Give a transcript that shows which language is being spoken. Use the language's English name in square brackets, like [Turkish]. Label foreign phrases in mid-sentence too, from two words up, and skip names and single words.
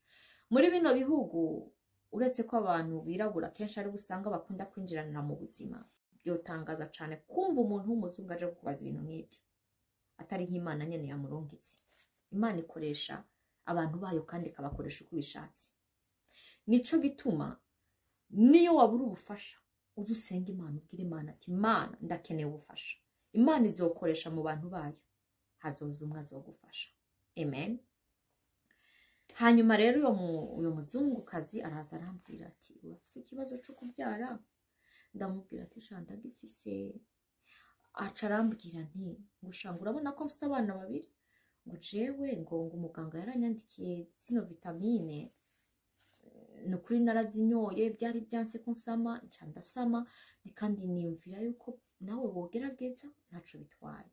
[Rundi] Muri bino bihugu uretse ko abantu birabura kenshi ari busanga bakunda kwinjiranira mu buzima, byotangaza cyane kumva umuntu w'umuzungu aje kubaza ibintu nk'ibyo atari nk'Imana nyene yamurungitse. Imana ikoresha abantu bayo kandi ikabakoresha uko bishatse. Nico gituma niyo wabura ubufasha uzi usenga Imana, ubwira Imana ati Imana ndakeneye ubufasha. Imana izokoresha mu bantu bayo, hazoza umwe azogufasha. Amen. Hanyuma rero uyo muzungukazi araza arambwira ati urafise ikibazo cyo kubyara? Ndamubwira ati sha ndagifise. Aca arambwira nti ngushanga urabona ko mfise abana babiri, ngo jewe ngo umuganga yaranyandikiye zino vitamine, nukuri narazinyoye byari byanse ko nsama, nca ndasama, kandi niyumvira yuko nawe wogerageza ntaco bitwaye.